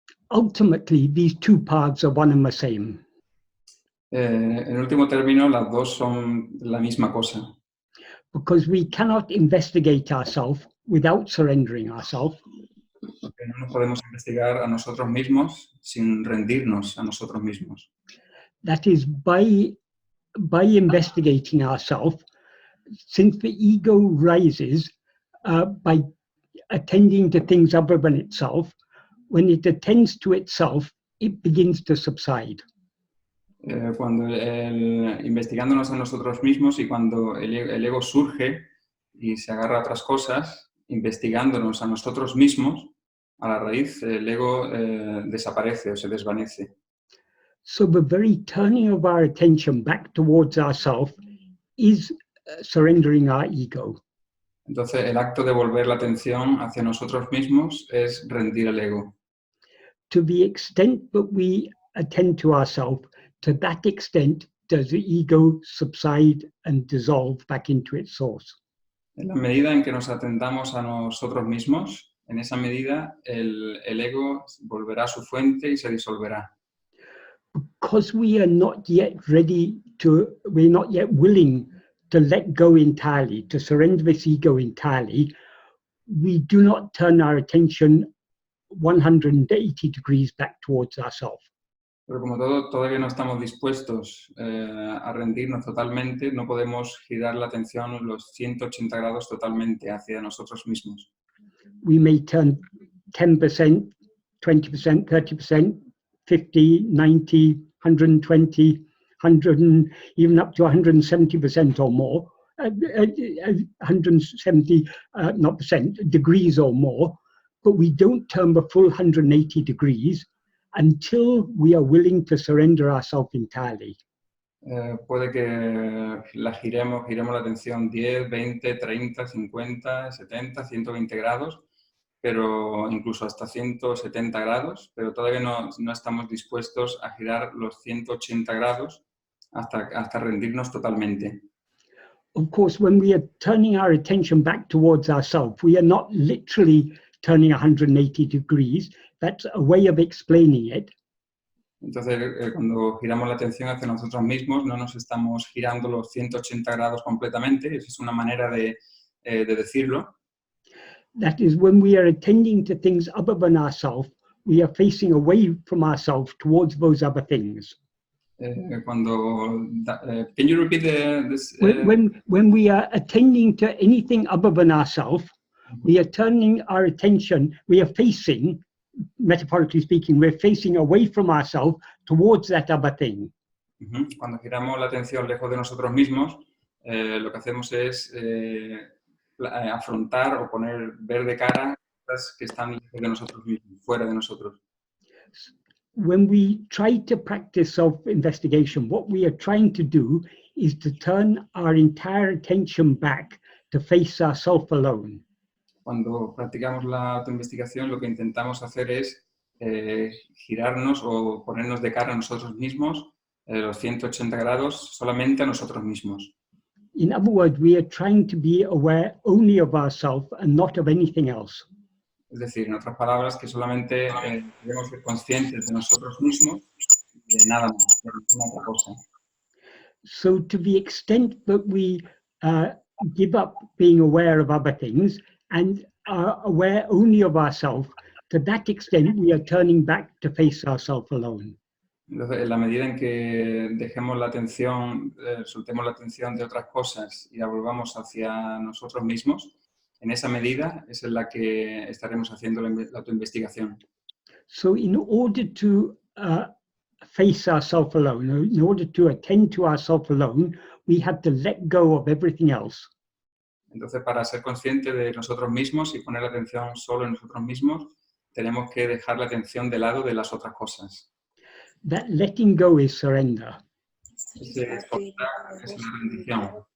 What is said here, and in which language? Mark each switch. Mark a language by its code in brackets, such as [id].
[en] Ultimately, these two paths are one and the same. [es] En último término, las dos son la misma cosa. [en] Because we cannot investigate ourselves without surrendering ourselves. [es] Porque no nos podemos investigar a nosotros mismos sin rendirnos a nosotros mismos. [en] That is, by investigating ourselves, since the ego rises by attending to things other than itself, when it attends to itself, it begins to subside. [es] Cuando investigándonos a nosotros mismos y cuando el ego surge y se agarra a otras cosas, investigándonos a nosotros mismos, a la raíz el ego desaparece o se desvanece. [en] So the very turning of our attention back towards ourselves is surrendering our ego. [es] Entonces el acto de volver la atención hacia nosotros mismos es rendir el ego. [en] To the extent that we attend to ourselves, to that extent does the ego subside and dissolve back into its source. [es] En la medida en que nos atendamos a nosotros mismos, en esa medida el ego volverá a su fuente y se disolverá. [en] Because we are not yet we're not yet willing to let go entirely, to surrender this ego entirely, we do not turn our attention 180 degrees back towards ourselves. [es] Pero como todavía no estamos dispuestos a rendirnos totalmente, no podemos girar la atención los 180 grados totalmente hacia nosotros mismos. [en] We may turn 10%, 20%, 30%, 50, 90, 120, 100, even up to 170% or more, 170 not percent, degrees or more, but we don't turn the full 180 degrees until we are willing to surrender ourselves entirely. [es] Puede que giremos la atención 10, 20, 30, 50, 70, 120 grados, pero incluso hasta 170 grados, pero todavía no estamos dispuestos a girar los 180 grados hasta rendirnos totalmente. [en] Of course, when we are turning our attention back towards ourselves, we are not literally turning 180 degrees. That's a way of explaining it. [es] Entonces, cuando giramos la atención hacia nosotros mismos, no nos estamos girando los 180 grados completamente, esa es una manera de decirlo. [en] That is, when we are attending to things other than ourselves, we are facing away from ourselves towards those other things. Can you repeat this? When we are attending to anything other than ourselves, we are turning our attention, we are facing, metaphorically speaking, we're facing away from ourselves towards that other thing. [es] Cuando giramos la atención lejos de nosotros mismos, lo que hacemos es afrontar o ver de cara cosas que están lejos de nosotros mismos, fuera de nosotros. [en] When we try to practice self-investigation, what we are trying to do is to turn our entire attention back to face ourselves alone. [es] Cuando practicamos la autoinvestigación, lo que intentamos hacer es girarnos o ponernos de cara a nosotros mismos los 180 grados solamente a nosotros mismos. [en] In other words, we are trying to be aware only of ourselves and not of anything else. [es] Es decir, en otras palabras, que solamente debemos ser conscientes de nosotros mismos y de nada más, de ninguna otra cosa. [en] So to the extent that we give up being aware of other things and are aware only of ourselves, to that extent we are turning back to face ourselves alone. [es] Entonces, en la medida en que dejemos la atención, soltemos la atención de otras cosas y la volvamos hacia nosotros mismos, en esa medida es en la que estaremos haciendo la autoinvestigación. [en] So in order to face ourselves alone. In order to attend to ourselves alone, we have to let go of everything else. [es] Entonces, para ser consciente de nosotros mismos y poner la atención solo en nosotros mismos, tenemos que dejar la atención de lado de las otras cosas. [en] That letting go is surrender. [es] Ese soltar es la rendición.